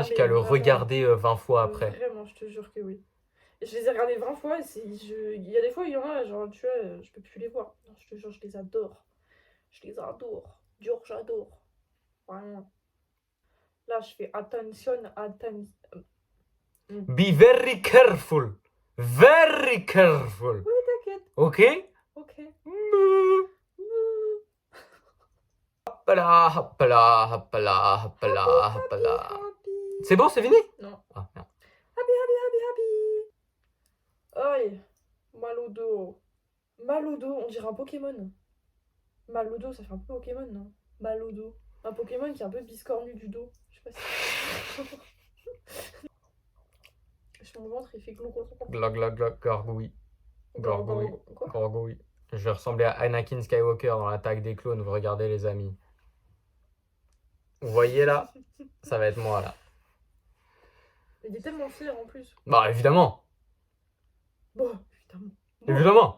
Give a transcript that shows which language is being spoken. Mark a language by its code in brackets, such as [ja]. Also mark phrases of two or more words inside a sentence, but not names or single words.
[fr] Ah, mais qu'à le vraiment. regarder 20 fois après. Vraiment, je te jure que oui. Et je les ai regardés 20 fois et il y a des fois, il y en a, genre, tu vois, je peux plus les voir. Non, je te jure, je les adore. Je les adore. Dur, j'adore. Vraiment. Là, je fais attention. [en] Be very careful. Very careful. [fr] Oui, t'inquiète. Ok? Ok. Hopla, hopla, hopla, hopla, hopla. Happy. C'est bon, c'est fini? Non. Ah, merde. Aïe. Mal au dos. Mal au dos, on dirait un Pokémon. Mal au dos, ça fait un peu Pokémon, non? Mal au dos. Un Pokémon qui est un peu biscornu du dos. Je sais pas si... Sur mon ventre, il fait glou. Glog, glog, glog, gargouille. Gargouille. Quoi? Gargouille. Je vais ressembler à Anakin Skywalker dans l'attaque des clones. Vous regardez, les amis. Vous voyez là? Ça va être moi là. Il est tellement fier en plus. Bah, évidemment. Bon, évidemment. Évidemment.